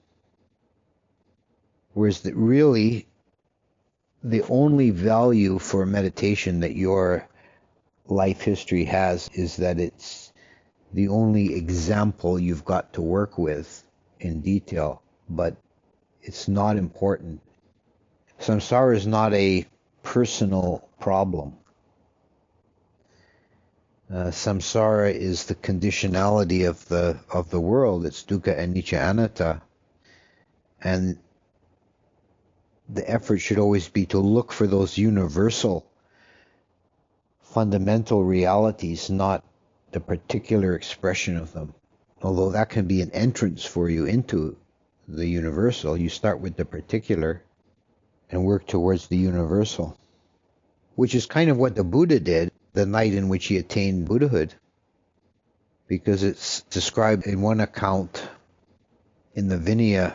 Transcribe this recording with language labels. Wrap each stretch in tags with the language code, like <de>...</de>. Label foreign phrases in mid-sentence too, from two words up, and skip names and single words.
<en>Whereas really, the only value for meditation that your life history has is that it's the only example you've got to work with in detail, but it's not important. Samsara is not a personal problem. Samsara is the conditionality of the world.</en> <pi>It's dukkha, anicca, anatta,</pi> <en>and the effort should always be to look for those universal, fundamental realities, not the particular expression of them. Although that can be an entrance for you into the universal, you start with the particular and work towards the universal, which is kind of what the Buddha did the night in which he attained Buddhahood, because it's described in one account in the Vinaya.</en>